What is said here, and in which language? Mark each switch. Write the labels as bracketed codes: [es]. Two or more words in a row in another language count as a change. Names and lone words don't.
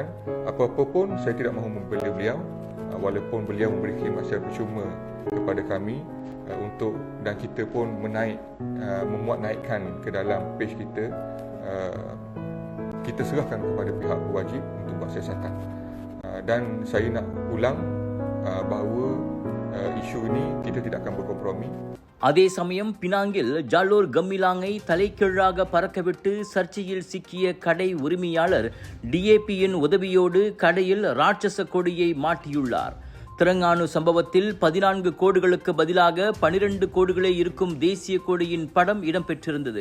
[ms] Apa-apa pun saya tidak mahu membela beliau, walaupun beliau memberi khidmat secara percuma kepada kami untuk, dan kita pun memuat naikkan ke dalam page kita, kita serahkan kepada pihak berwajib untuk buat siasatan. Dan saya nak ulang bahawa isu ini kita tidak akan berkompromi. [ta] அதே சமயம் பினாங்கில் ஜாலோர் கமிலாங்கை தலைகீழாக பறக்கவிட்டு சர்ச்சையில் சிக்கிய கடை உரிமையாளர் டிஏபியின் உதவியோடு கடையில் ராட்சச கொடியை மாட்டியுள்ளார். Terengganu சம்பவத்தில் 14 கோடுகளுக்கு பதிலாக 12 கோடுகளே இருக்கும் தேசிய கொடியின் படம் இடம்பெற்றிருந்தது.